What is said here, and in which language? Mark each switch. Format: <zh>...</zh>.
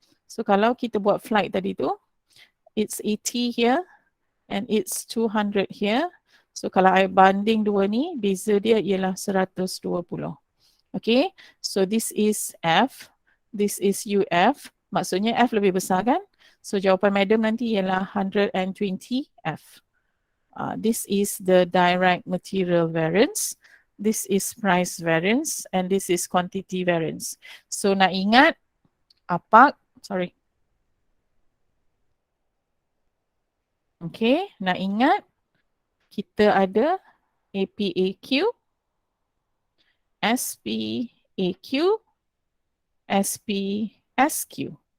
<en>So</en> <ms>kalau kita buat flight tadi tu,</ms> <en>it's 80 here and it's 200 here.</en> <ms>So kalau I banding dua ni, beza dia ialah 120.</ms> <en>Okay, so this is F, this is UF.</en> <ms>Maksudnya F lebih besar kan? So jawapan madam nanti ialah 120 F.</ms> <en>This is the direct material variance. This is price variance and this is quantity variance.</en> <ms>So nak ingat, okay, nak ingat kita ada APAQ, SPAQ, SPSQ.</ms>